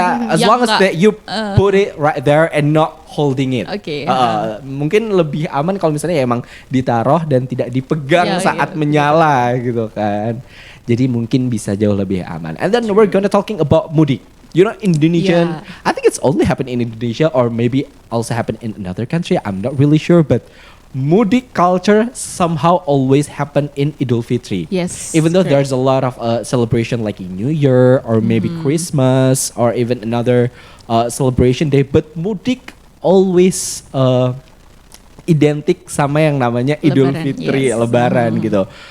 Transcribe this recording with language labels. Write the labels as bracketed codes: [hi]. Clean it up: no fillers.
[en] As long as that you put it right there and not holding it. [id] Mungkin lebih aman kalau misalnya ya emang ditaruh dan tidak dipegang saat menyala gitu kan. Jadi mungkin bisa jauh lebih aman. [en] And then we're gonna talking about mudik. You know Indonesian, I think it's only happen in Indonesia or maybe also happen in another country. I'm not really sure, but mudik culture somehow always happen in Idul Fitri. Yes. Even though there's a lot of celebration like in New Year or maybe Christmas or even another celebration day, but mudik always [id] identik sama yang namanya Idul Fitri, Lebaran gitu.